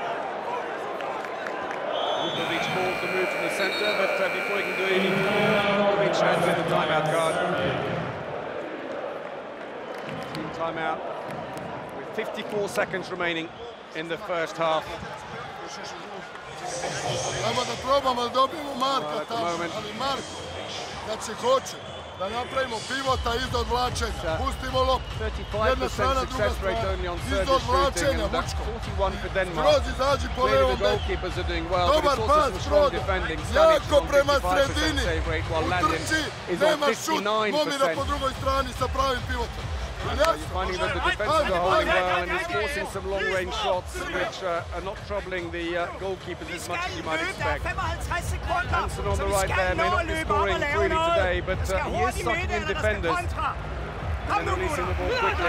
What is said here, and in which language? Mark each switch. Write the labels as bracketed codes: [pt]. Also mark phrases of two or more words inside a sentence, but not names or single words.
[en] Vukovic calls the move from the centre, but before he can do it, Vukovic hands in the timeout card. Team timeout with 54 seconds remaining in the first half. [sr] Ajmo da probamo da dobijemo Marka tamo, ali Marko, kad se hoće, da napravimo pivota iznad vlačenja, pustimo loptu, jedna strana, druga strana, iznad vlačenja, Vučko, skroz izađi po levom beku, dobar pas, Frodo, jako prema sredini, utrči, nema šut, Momira po drugoj strani sa pravim pivotom. [en] Finding that the defenders are holding well and is forcing some long-range shots which are not troubling the goalkeepers as much as you might expect. Hansen on the right there may not be scoring freely today, but he is sucking in defenders and releasing the ball quickly.